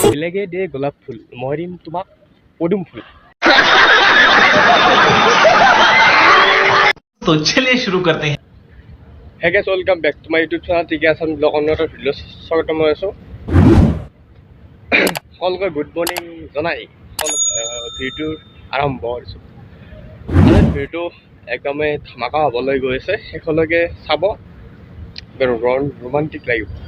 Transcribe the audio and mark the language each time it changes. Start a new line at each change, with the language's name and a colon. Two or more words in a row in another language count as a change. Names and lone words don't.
Assamese: বেলেগে দে গোলাপ ফুল মই দিম তোমাক পদুম ফুল।
Hindi: तो चलिए शुरू करते हैं।
English: Hey guys, welcome back to my YouTube channel.
Assamese: ঠিক আছে আমি ব্লগ অন্যটা ভিডিঅ' স্বাগতম জনাইছোঁ। সকলোকে
English: good morning
Assamese: জনাই ভিডিঅ'টো আৰম্ভ কৰিছোঁ। ভিডিঅ'টো একদমেই ধামাকা হ'বলৈ গৈ আছে, শেষলৈকে চাব, ৰোমান্টিক লাগিব।